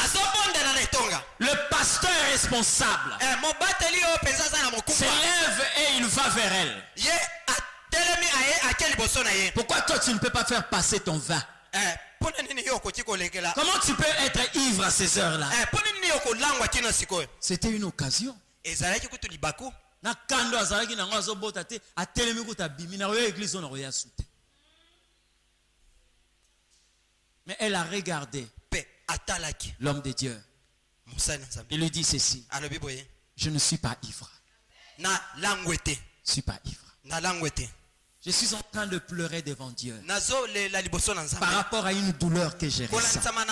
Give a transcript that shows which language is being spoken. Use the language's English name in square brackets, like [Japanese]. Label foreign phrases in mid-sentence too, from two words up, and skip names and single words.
[French] Le pasteur responsable s'élève et il va vers elle. Pourquoi toi tu ne peux pas faire passer ton vin? Comment tu peux être ivre à ces heures-là? C'était une occasion. [Lingala] Na kando azalaki nango azobota te atelemi kuta bimi na oyo église [French] on a soute. Mais elle a regardé l'homme de Dieu. Il lui dit ceci: je ne suis pas ivre. Je ne suis pas ivre. Je suis en train de pleurer devant Dieu par rapport à une douleur que j'ai ressentie.